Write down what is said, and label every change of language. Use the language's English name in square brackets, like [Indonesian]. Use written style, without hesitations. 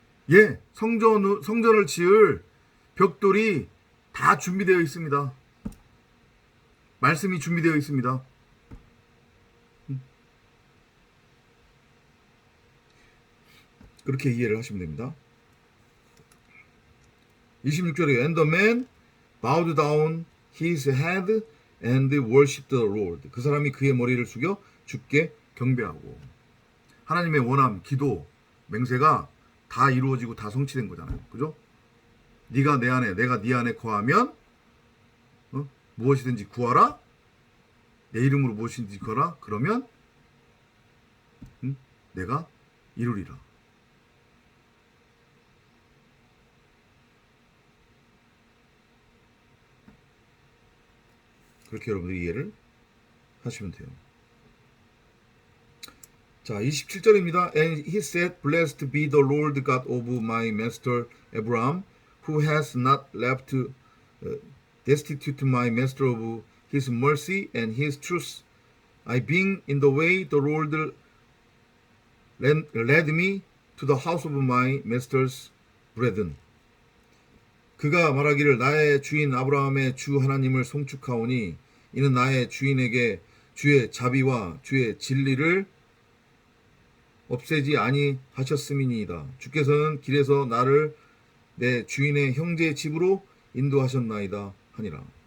[Korean] 예, 성전을 지을 벽돌이 다 준비되어 있습니다. 말씀이 준비되어 있습니다. 그렇게 이해를 하시면 됩니다. 26절에 [English] And the man bowed down his head and worshipped the Lord. [Korean] 그 사람이 그의 머리를 숙여 주께 경배하고. 하나님의 원함, 기도, 맹세가 다 이루어지고 다 성취된 거잖아요. 그죠? 네가 내 안에, 내가 네 안에 거하면 무엇이든지 구하라. 내 이름으로 무엇이든지 구하라. 그러면 내가 이루리라. 그렇게 여러분들이 이해를 하시면 돼요. 자, 27절입니다. [English] And he said, Blessed be the Lord God of my master Abraham, who has not left destitute my master of his mercy and his truth. I being in the way the Lord led me to the house of my master's brethren. [Korean] 그가 말하기를 나의 주인 아브라함의 주 하나님을 송축하오니 이는 나의 주인에게 주의 자비와 주의 진리를 없애지 아니하셨음이니이다. 주께서는 길에서 나를 내 주인의 형제의 집으로 인도하셨나이다 하니라.